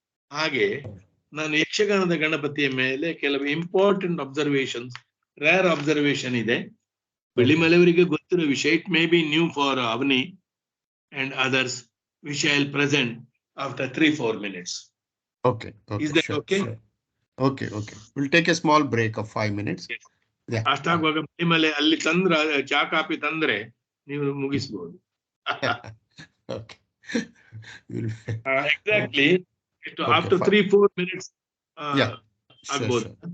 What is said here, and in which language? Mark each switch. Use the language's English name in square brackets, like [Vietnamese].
[Kannada] ಹಾಗೆ ನಾನು ಯಕ್ಷಗಾನದ ಗಣಪತಿಯ ಮೇಲೆ ಕೆಲವು [English] important observations, rare observation [Kannada] ಇದೆ. ಬಿಳಿಮಲೆಯವರಿಗೆ ಗೊತ್ತಿರೋ ವಿಷಯ, [English] It may be new for Avani and others, which I will present after 3-4 minutes. Okay. Is that Sure, okay? Sure. Okay. We'll take a small break of 5 minutes. Yes. [Kannada] ಅಷ್ಟಾಗುವಾಗ Bilimale ಅಲ್ಲಿ ತಂದ್ರ ಚಾ coffee ತಂದ್ರೆ ನೀವು ಮುಗಿಸ್ಬೋದು. [English] Okay. Exactly. After 3-4 minutes [Kannada] ಆಗ್ಬೋದು.